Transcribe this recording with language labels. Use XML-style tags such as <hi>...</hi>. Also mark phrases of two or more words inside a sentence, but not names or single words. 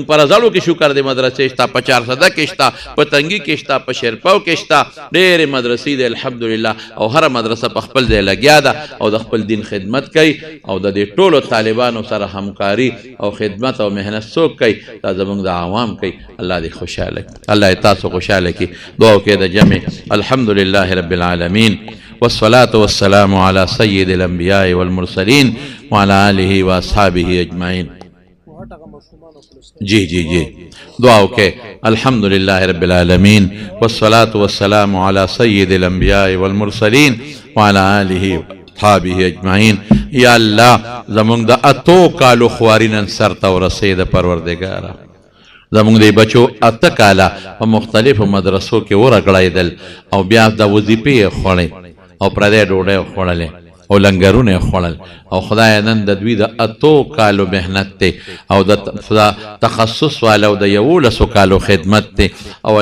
<ps>په رزړو کې شکر دی مدرسې شته په 400 کې شته په تنګي کې شته په شیرپاو کې شته ډېرې مدرسې دي الحمدلله او هره مدرسه په خپل ځای لګیا ده او د خپل دین خدمت کوي او د دې ټولو طالبانو سره همکاري او خدمت او محنت څوک کوي دا زمونږ د عوام کوي الله دې خوشحاله کړي الله دې تاسو خوشحاله کړي دعا وکړئ د جمع</ps> <ar>الحمدلله رب العالمین والصلاة والسلام على سيد الأنبياء والمرسلين وعلى آله وأصحابه أجمعين.</ar> <ps>جی جی جی دعا اوکے</ps> <ar>الحمدللہ رب العالمین والصلاة والسلام على سید الانبیاء والمرسلین وعلى آلہ وصحبہ اجمعین.</ar> <ps>یا اللہ زمونږ د اتو کالو خوارینن سرته ورسېده پروردګاره زمونږ د بچو اته کاله په مختلفو مدرسو کې ورغړېدل او بیا د وظیفې یې خوړې او پردی ډوډۍ یې خوړلې او لنګرونه یې خوړل او خدای نن د دوی د اتو کالو محنت دی او د تخصص والا او د 11 کالو خدمت دی او</ps>